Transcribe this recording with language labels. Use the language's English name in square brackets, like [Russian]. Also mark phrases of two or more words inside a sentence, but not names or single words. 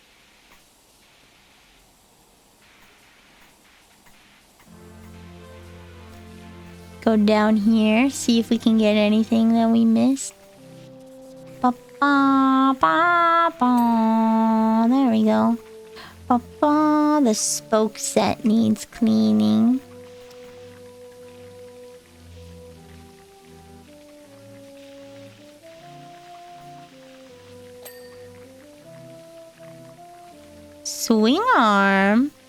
[English] Go down here, see if we can get anything that we missed. Ba -ba, ba -ba. There we go. Ba -ba. The spoke set needs cleaning. Swing arm.